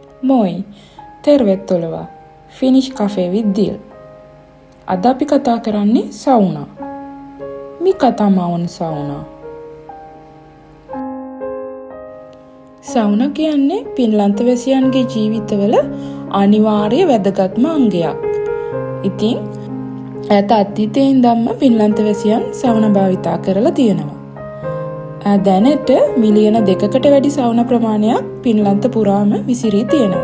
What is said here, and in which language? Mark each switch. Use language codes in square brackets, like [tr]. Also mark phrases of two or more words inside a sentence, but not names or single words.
[fi] Moi! Tervetuloa Finnish Cafe with Dil. [si] අද අපි කතා කරන්නේ සවුනා. [fi] Mikä tämä on sauna? [si] සවුනා කියන්නේ පින්ලන්තවැසියන්ගේ ජීවිතවල අනිවාර්ය වැදගත්ම අංගයක්. ඉතින් ඈත අතීතයේ ඉඳන්ම පින්ලන්තවැසියන් සවුනා භාවිතා කරලා තියෙනවා. දැනට මිලියන 2කට වැඩි සවුනා ප්‍රමාණයක් පින්ලන්ත පුරාම විසිරී තියෙනවා.